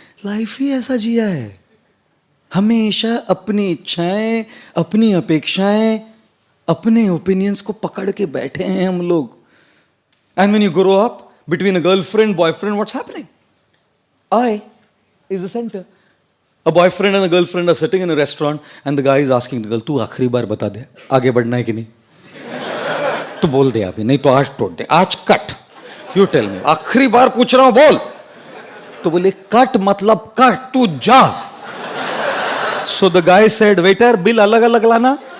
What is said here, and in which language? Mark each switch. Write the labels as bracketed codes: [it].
[hi] Life ही ऐसा जिया है. हमेशा अपनी इच्छाएं, अपनी अपेक्षाएं, अपने ओपिनियंस को पकड़ के बैठे हैं हम लोग. [en] And when you grow up, between a girlfriend, boyfriend, what's happening? I is the center. A boyfriend and a girlfriend are sitting in a restaurant and the guy is asking the girl, [hi] तू आखिरी बार बता दे, आगे बढ़ना है कि नहीं? तो बोल दे अभी, नहीं तो आज तोड़ दे, आज कट. [en] You tell me, [hi] आखिरी बार पूछ रहा हूँ, बोल. तो बोले कट मतलब कट, तू जा. [en] So the guy said, waiter, bill [hi] अलग अलग लाना.